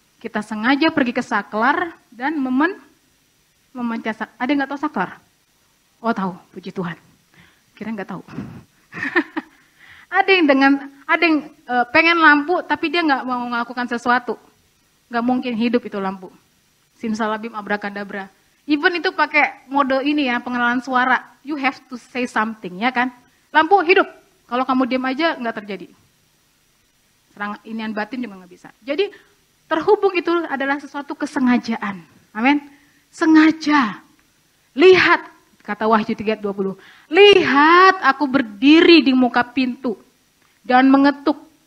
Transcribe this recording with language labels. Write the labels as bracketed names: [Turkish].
[Indonesian] Kita sengaja pergi ke saklar dan memencet. Ada yang nggak tahu saklar? Oh tahu, puji Tuhan. Kira nggak tahu. Ada yang pengen lampu tapi dia nggak mau melakukan sesuatu, nggak mungkin hidup itu lampu. Simsalabim abrakadabra. Even itu pakai mode ini ya, pengenalan suara. [English] You have to say something, [Indonesian] ya kan? Lampu hidup. Kalau kamu diam aja nggak terjadi. Serangan inian batin juga nggak bisa. Jadi terhubung itu adalah sesuatu kesengajaan. Amin. Sengaja. Lihat, kata Wahyu 3:20. Lihat aku berdiri di muka pintu dan mengetuk.